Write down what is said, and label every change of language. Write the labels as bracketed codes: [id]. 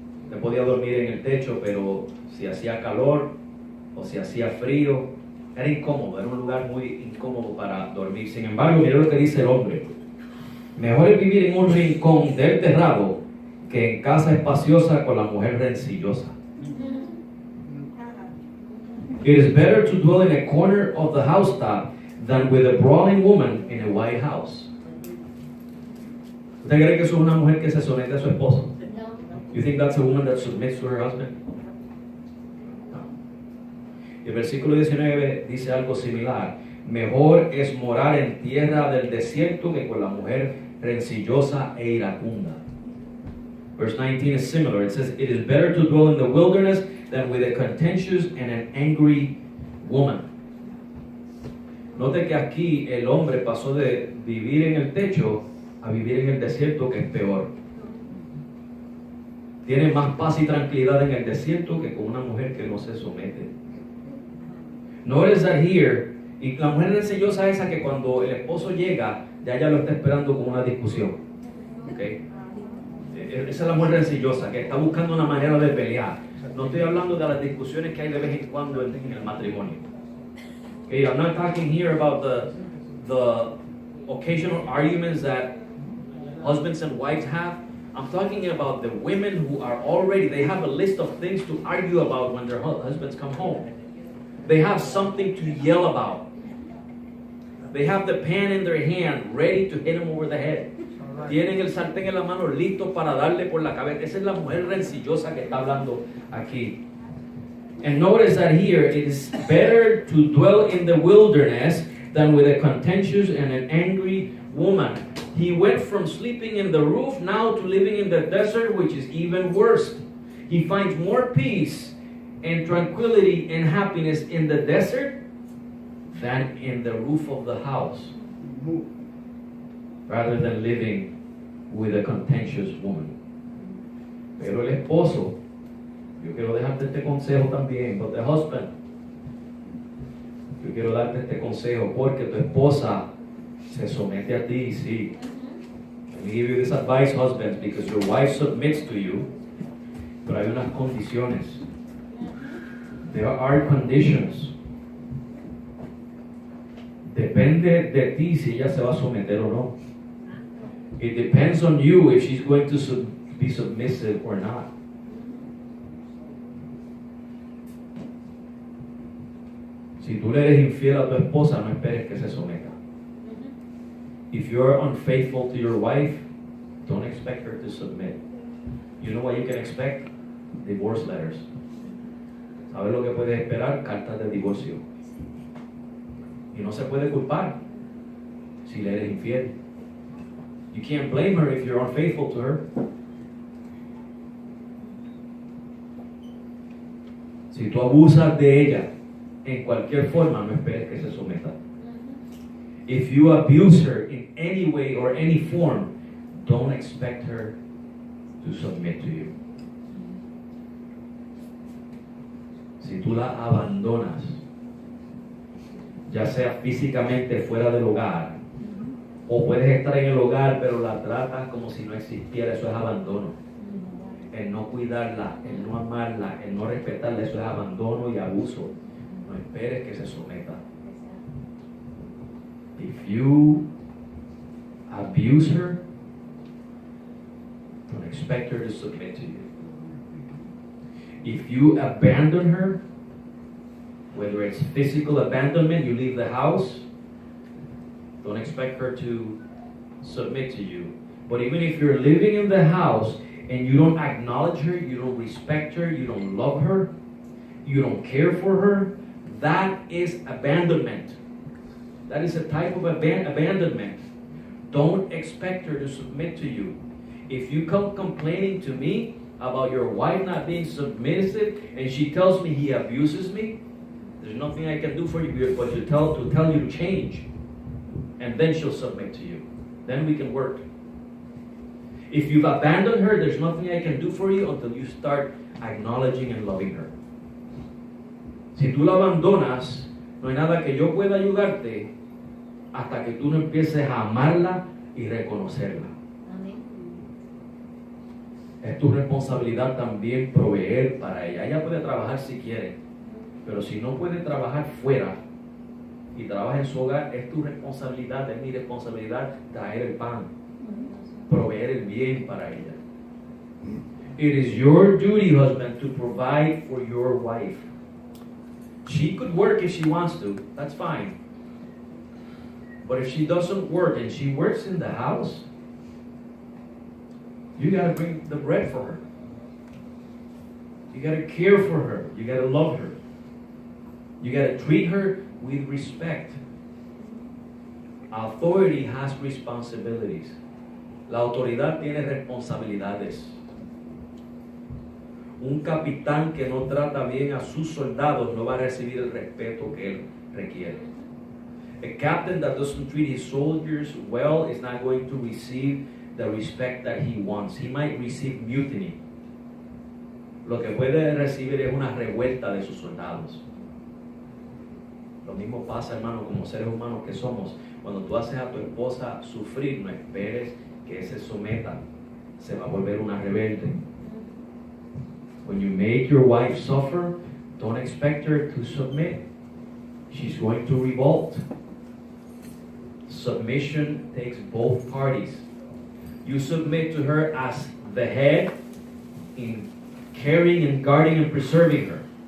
[es] Se podía dormir en el techo, pero si hacía calor o si hacía frío, era incómodo, era un lugar muy incómodo para dormir. Sin embargo, mira lo que dice el hombre: mejor es vivir en un rincón del terrado que en casa espaciosa con la mujer rencillosa. [en] It is better to dwell in a corner of the housetop than with a brawling woman in a white house. [es] ¿Usted cree que eso es una mujer que se somete a su esposo? [en] You think that's a woman that submits to her husband? No. [es] Y el versículo 19 dice algo similar. Mejor es morar en tierra del desierto que con la mujer rencillosa e iracunda. [en] Verse 19 is similar. It says, it is better to dwell in the wilderness than with a contentious and an angry woman. [es] Note que aquí el hombre pasó de vivir en el techo a vivir en el desierto, que es peor. Tiene más paz y tranquilidad en el desierto que con una mujer que no se somete. [en] Notice that here, [es] y la mujer rencillosa esa que cuando el esposo llega, ya ella lo está esperando con una discusión. ¿Okay? Esa es la mujer rencillosa, que está buscando una manera de pelear. No estoy hablando de las discusiones que hay de vez en cuando en el matrimonio. [en] Okay, I'm not talking here about the occasional arguments that husbands and wives have. I'm talking about the women who are already, they have a list of things to argue about when their husbands come home. They have something to yell about. They have the pan in their hand, ready to hit him over the head. [es] Tienen el sartén en la mano listo para darle por la cabeza. Esa es la mujer rencillosa que está hablando aquí. [en] And notice that here, it is better to dwell in the wilderness than with a contentious and an angry woman. He went from sleeping in the roof now to living in the desert, which is even worse. He finds more peace and tranquility and happiness in the desert than in the roof of the house, rather than living with a contentious woman. [es] Pero el esposo, yo quiero dejarte este consejo también, [en] but the husband, [es] yo quiero darte este consejo porque tu esposa se somete a ti, sí. [en] Let me give you this advice, husbands, because your wife submits to you, [es] pero hay unas condiciones. [en] There are conditions. [es] Depende de ti si ella se va a someter o no. [en] It depends on you if she's going to be submissive or not. [es] Si tú le eres infiel a tu esposa, no esperes que se someta. [en] If you're unfaithful to your wife, don't expect her to submit. You know what you can expect? Divorce letters. [es] ¿Sabes lo que puedes esperar? Cartas de divorcio. Y no se puede culpar si le eres infiel. [en] You can't blame her if you're unfaithful to her. [es] Si tú abusas de ella en cualquier forma, no esperes que se someta. [en] If you abuse her in any way or any form, don't expect her to submit to you. [es] Si tú la abandonas, ya sea físicamente fuera del hogar, o puedes estar en el hogar pero la tratas como si no existiera, eso es abandono. El no cuidarla, el no amarla, el no respetarla, eso es abandono y abuso. No esperes que se someta. [en] If you abuse her, don't expect her to submit to you. If you abandon her, whether it's physical abandonment, you leave the house, don't expect her to submit to you. But even if you're living in the house and you don't acknowledge her, you don't respect her, you don't love her, you don't care for her, that is abandonment. That is a type of abandonment. Don't expect her to submit to you. If you come complaining to me about your wife not being submissive and she tells me he abuses me, there's nothing I can do for you but to tell you to change. And then she'll submit to you. Then we can work. If you've abandoned her, there's nothing I can do for you until you start acknowledging and loving her. [es] Si tú la abandonas, no hay nada que yo pueda ayudarte hasta que tú no empieces a amarla y reconocerla. Es tu responsabilidad también proveer para ella. Ella puede trabajar si quiere, pero si no puede trabajar fuera y trabaja en su hogar, es tu responsabilidad, es mi responsabilidad traer el pan, proveer el bien para ella. [en] It is your duty, husband, to provide for your wife. She could work if she wants to, that's fine. But if she doesn't work and she works in the house, you got to bring the bread for her. You got to care for her. You got to love her. You got to treat her with respect. Authority has responsibilities. [es] La autoridad tiene responsabilidades. Un capitán que no trata bien a sus soldados no va a recibir el respeto que él requiere. [en] A captain that doesn't treat his soldiers well is not going to receive the respect that he wants. He might receive mutiny. [es] Lo que puede recibir es una revuelta de sus soldados. Lo mismo pasa, hermano, como seres humanos que somos. Cuando tú haces a tu esposa sufrir, no esperes que se someta. Se va a volver una rebelde. [en] When you make your wife suffer, don't expect her to submit. She's going to revolt. Submission takes both parties. You submit to her as the head in caring and guarding and preserving her.